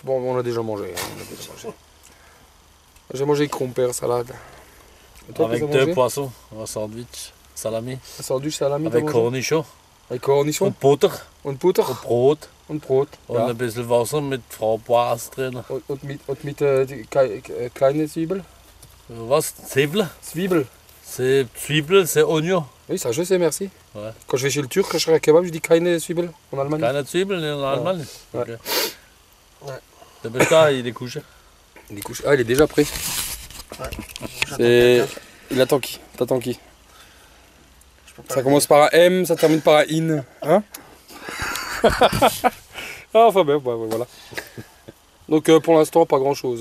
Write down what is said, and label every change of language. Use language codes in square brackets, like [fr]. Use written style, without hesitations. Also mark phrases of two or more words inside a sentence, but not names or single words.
[fr] Bon on a déjà mangé. Hein, j'ai mangé compère salade. Et toi, Avec qu'est-ce que deux t'as mangé? poissons, un sandwich, salami, Un sandwich salami. avec t'as mangé? cornichons Avec cornichons. [de] und Butter Und Butter. und Brot Und Brot. und Ja. ein bisschen Wasser mit Framboise drin. Und mit die kleine Zwiebel. Was? Zwiebel? Zwiebel. [fr] C'est Zwiebel, c'est Oignon. Oui, ça je sais, merci. Ouais. Quand je vais chez le Turc, quand je serai à kebab, je dis [de] keine Zwiebel [fr] en Allemagne. [de] Keine Zwiebeln [fr] in Allemagne? Ouais. [de] Okay. Der bist da, [fr] il est couché. Il est couché. Ah, il est déjà prêt. C'est... Il attend qui? T'attends qui? Ça commence par un M, ça termine par un IN. Hein? Ah, enfin ben, voilà. Donc pour l'instant, pas grand chose.